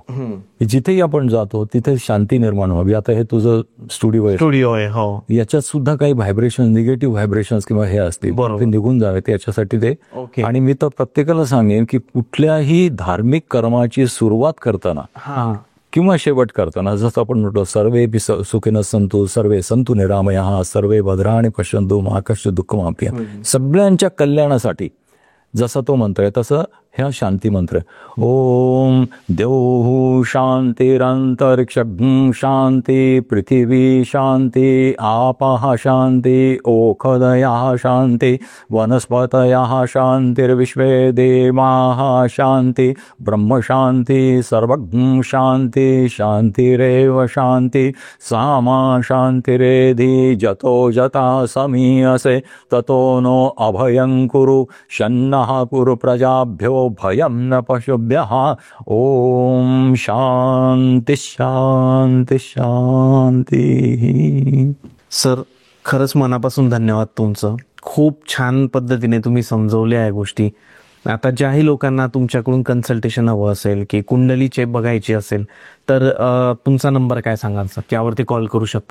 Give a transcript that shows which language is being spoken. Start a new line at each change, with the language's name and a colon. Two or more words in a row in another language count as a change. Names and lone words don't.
Marathi: जिथेही आपण जातो तिथे शांती निर्माण व्हावी. आता हे तुझं स्टुडिओ आहे. हो. याच्यात सुद्धा काही व्हायब्रेशन,
English: negative vibration
Marathi: किंवा हे असतील ते निघून जावे याच्यासाठी ते. आणि मी तर प्रत्येकाला सांगेन की कुठल्याही धार्मिक कर्माची सुरुवात करताना किंवा शेवट करताना जसं आपण म्हणतो
Sanskrit: सर्वे सुखिनः सन्तु सर्वे सन्तु निरामयाः सर्वे भद्राणि पश्यन्तु मा कश्चित् दुःखमाप्नुयात्,
Marathi: सगळ्यांच्या कल्याणासाठी जसा तो मंत्र आहे तसं ह्या शांती मंत्र.
Sanskrit: ओम द्यौः शान्तिरन्तरिक्षं शान्ति पृथिवी शान्ति आपः शान्ति ओषधयः शान्ति वनस्पतयः शान्तिर्विश्वे देवाः शान्ति ब्रह्म शान्ति सर्वज्ञ शान्ति शान्तिरेव शान्ति सामा शान्तिरेधि जतो जता समीयसे ततो नो अभयं कुरु शन्नः कुरु प्रजाभ्यो भयं न पशुभ्यः. ओम शांती शांती शांती.
Marathi: सर, खरंच मनापासून धन्यवाद तुमचं. खूप छान पद्धतीने तुम्ही समजवल्या या गोष्टी. आता ज्याही लोकांना तुमच्याकडून कन्सल्टेशन हवं असेल की कुंडली चेक बघायची असेल तर तुमचा नंबर काय सांगाल सर, त्यावरती कॉल करू शकता?